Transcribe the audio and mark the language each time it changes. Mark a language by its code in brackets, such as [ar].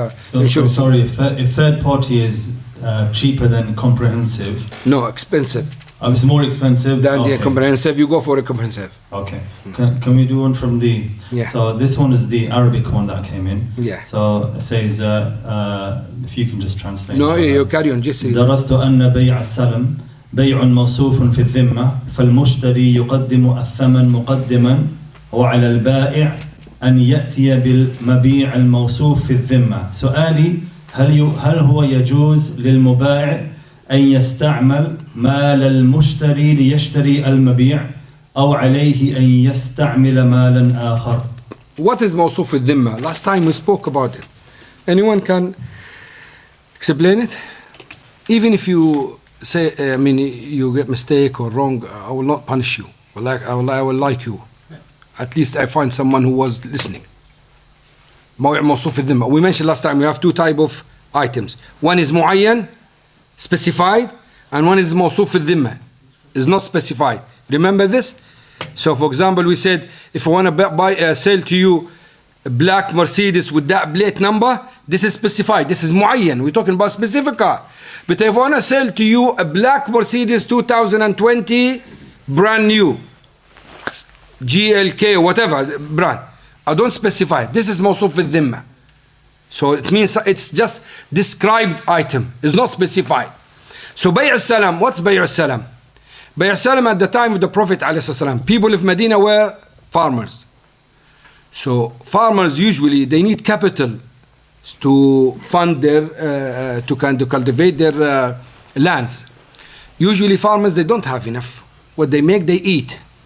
[en] So sorry, if third party is cheaper than comprehensive. No, expensive. It's more expensive Than the comprehensive, you go for a comprehensive. Okay. Can we do one from the... Yeah. So this one is the Arabic one that came in. Yeah. So it says, if you can just translate. No, you carry on, just read. [ar] درست أن بيع السلم بيع موصوف في الذمة فالمشتري يقدم الثمن مقدما وعلى البائع أن يأتي بالمبيع الموصوف في الذمة. سؤالي هل هو يجوز للمبائع أن يستعمل مال المشتري ليشتري المبيع أو عليه أن يستعمل مالا آخر؟ [en] What is [ar] موصوف في الذمة? [en] Last time we spoke about it. Anyone can explain it? Even if you say, you get mistake or wrong, I will not punish you. I will like you. At least I find someone who was listening. [ar] موصوف في الذمة. [en] We mentioned last time we have two type of items. One is معين, specified, and one is [ar] موصوف في الذمة, [en] is not specified. Remember this? So for example, we said if I want to sell to you a black Mercedes with that plate number, this is specified. This is معين. We're talking about specific car. But if I want to sell to you a black Mercedes 2020 brand new, GLK, whatever brand, I don't specify. This is [ar] موصوف في الذمة. [en] So it means it's just described item. It's not specified. So بيع السلام, what's بيع السلام? بيع السلام at the time of the Prophet ﷺ, people of Medina were farmers. So farmers usually, they need capital to fund their, to cultivate their lands. Usually farmers, they don't have enough. What they make, they eat.